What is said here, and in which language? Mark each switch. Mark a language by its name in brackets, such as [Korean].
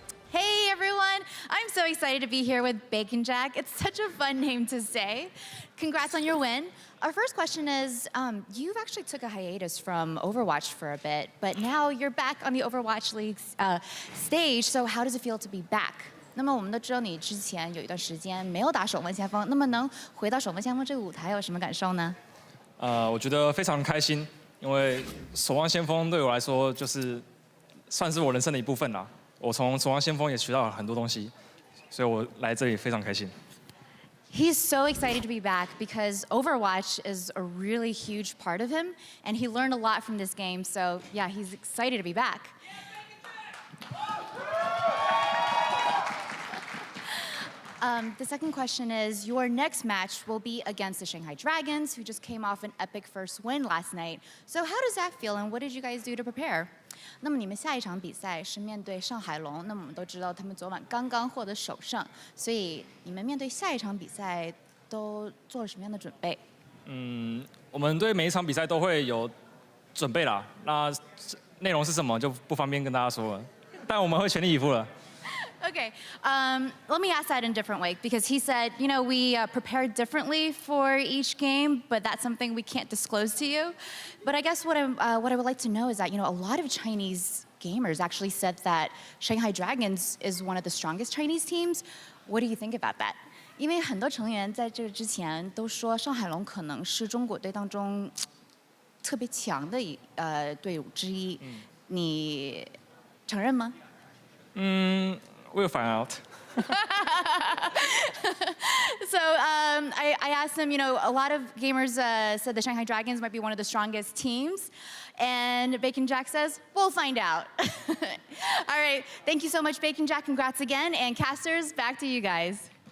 [English] Hey everyone, I'm so excited to be here with Bacon Jack. It's such a fun name to say. Congrats on your win. Our first question is, you've actually took a hiatus from Overwatch for a bit, but now you're back on the Overwatch League's stage, so how does it feel to be back? [Chinese] 那么我们都知道你之前有一段时间没有打守门先锋，那么能回到守门先锋这个舞台有什么感受呢？我觉得非常开心，因为守望先锋对我来说就是算是我人生的一部分啦。我从守望先锋也学到了很多东西，所以我来这里非常开心。 [English] He's so excited to be back because Overwatch is a really huge part of him, and he learned a lot from this game. So yeah, he's excited to be back. The second question is, your next match will be against the Shanghai Dragons, who just came off an epic first win last night. So how does that feel, and what did you guys do to prepare? [Chinese] 那么你们下一场比赛是面对上海龙，那么我们都知道他们昨晚刚刚获得首胜，所以你们面对下一场比赛都做了什么样的准备？我们对每一场比赛都会有准备啦。那内容是什么就不方便跟大家说了，但我们会全力以赴了。 [English] Okay, let me ask that in a different way because he said, you know, we prepared differently for each game, but that's something we can't disclose to you. But I guess what I would like to know is that, you know, a lot of Chinese gamers actually said that Shanghai Dragons is one of the strongest Chinese teams. What do you think about that? [Chinese] 因为很多成员在这之前都说上海龙可能是中国队当中特别强的队伍之一，你承认吗？ [English] We'll find out. So I asked him, you know, a lot of gamers said the Shanghai Dragons might be one of the strongest teams. And Bacon Jack says, we'll find out. All right, thank you so much, Bacon Jack. Congrats again. And casters, back to you guys.